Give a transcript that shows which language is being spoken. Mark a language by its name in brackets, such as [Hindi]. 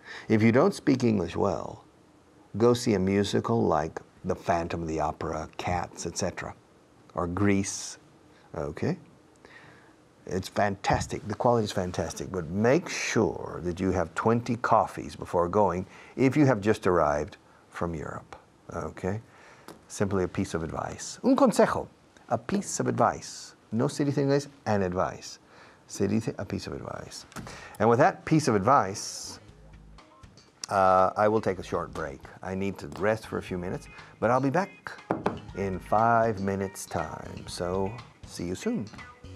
[English] If you don't speak English well, go see a musical like The Phantom of the Opera, Cats, etc., or Grease, okay? It's fantastic. The quality is fantastic. But make sure that you have 20 coffees before going if you have just arrived from Europe. Okay? Simply a piece of advice. [Spanish] Un consejo. [English] A piece of advice. [Spanish] No se dice en inglés, [English] an advice. [Spanish] Se dice [English] a piece of advice. And with that piece of advice, I will take a short break. I need to rest for a few minutes, but I'll be back in 5 minutes' time. So, see you soon.